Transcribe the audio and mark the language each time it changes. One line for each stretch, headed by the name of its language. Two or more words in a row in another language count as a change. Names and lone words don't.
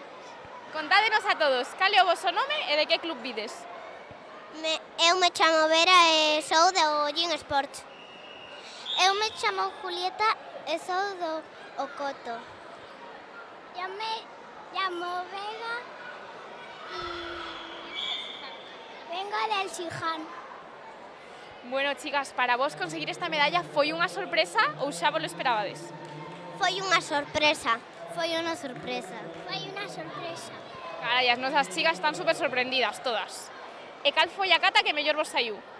Galician: Contádenos a todos, cal é o voso nome e de que club vides? Eu me chamo Vera e sou do Gin Sport. Eu me chamo Julieta e sou do Ocoto. Eu me chamo Vega e
Spanish: vengo del
Galician: Siján.
Spanish: Bueno, chicas,
Galician: para vos conseguir esta medalla foi unha sorpresa ou xa vos lo esperabades? Foi unha sorpresa. Foi unha sorpresa. Foi unha sorpresa. Carai, as nosas chicas están super sorprendidas todas. E cal foi a cata que mellor vos saiu?